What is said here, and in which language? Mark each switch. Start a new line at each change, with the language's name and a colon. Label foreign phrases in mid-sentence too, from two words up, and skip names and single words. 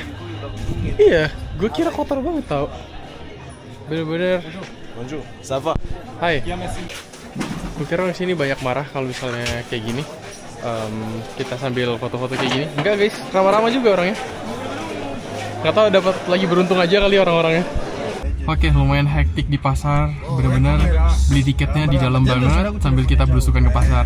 Indonesian: Iya, gue kira kotor banget tau. Bener-bener.
French: Bonjour, ça va?
Indonesian: Hai. Ya, merci. Gue kira di sini banyak marah kalau misalnya kayak gini. Kita sambil foto-foto kayak gini. Enggak guys, ramah-ramah juga orangnya. Nggak tahu dapat lagi beruntung aja kali orang-orangnya. Oke, lumayan hektik di pasar. Bener-bener beli tiketnya di dalam banget sambil kita belusukan ke pasar.